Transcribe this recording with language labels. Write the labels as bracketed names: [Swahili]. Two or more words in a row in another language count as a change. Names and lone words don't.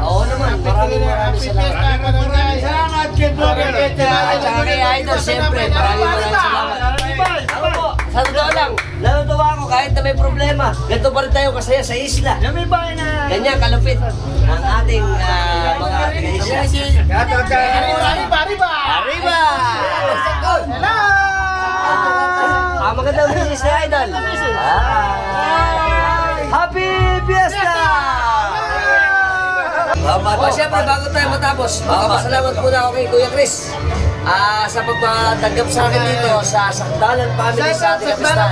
[Filipino] Oo naman, maraming salamat. Salamat, Kid Vlogger. At saka kay Idol, siyempre, maraming salamat. Ako po, sa totoo lang, natutuwa ako kahit na may problema. Ganito pa rin tayo kasaya sa isla. Ganyan, kalupit ang ating mga taga-isla. [Spanish] Arriba! Arriba! [English] Hello! [Filipino] Magandang business ni Idol. [English] Happy Fiesta! [Filipino] Siyempre, bago tayo matapos, magpapasalamat muna ako kay Kuya Chris sa pagpatanggap sa akin dito sa Sakdalan Family sa ating kapistahan.